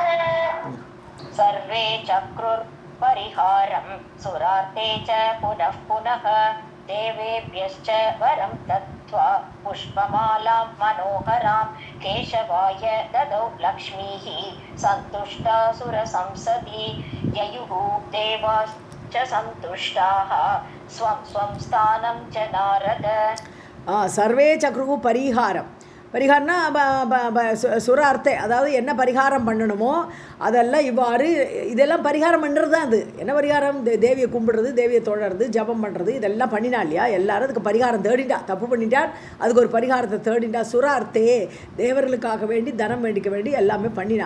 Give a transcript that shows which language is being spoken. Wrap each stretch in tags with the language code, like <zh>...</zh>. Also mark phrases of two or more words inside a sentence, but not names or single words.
<sa>सर्वे चक्रुर्परिहारं सुरार्ते च पुनः पुनः देवेभ्यश्च वरं दत्त्वा पुष्पमालां मनोहरां केशवाय ददौ लक्ष्मीः सन्तुष्टा सुरसंसदि ययुः देवाश्च सन्तुष्टाः स्वं स्वं स्थानं च नारद. सर्वे चक्रुः परिहारं</sa> <ta>பரிகாரம்னா</ta> <sa>सुर अर्ते,</sa> <ta>அதாவது என்ன பரிகாரம் பண்ணணுமோ அதெல்லாம் இவ்வாறு இதெல்லாம் பரிகாரம் பண்ணுறது தான். அது என்ன பரிகாரம்? தேவியை கும்பிடுறது, தேவியை தொழறது, ஜபம் பண்ணுறது, இதெல்லாம் பண்ணினா இல்லையா. எல்லாரும் அதுக்கு பரிகாரம் தேடிண்டா, தப்பு பண்ணிட்டார் அதுக்கு ஒரு பரிகாரத்தை தேடிண்டா.</ta> <sa>सुर अर्ते</sa> <ta>தேவர்களுக்காக வேண்டி தனம் வேண்டிக்க வேண்டி எல்லாமே பண்ணினா.</ta>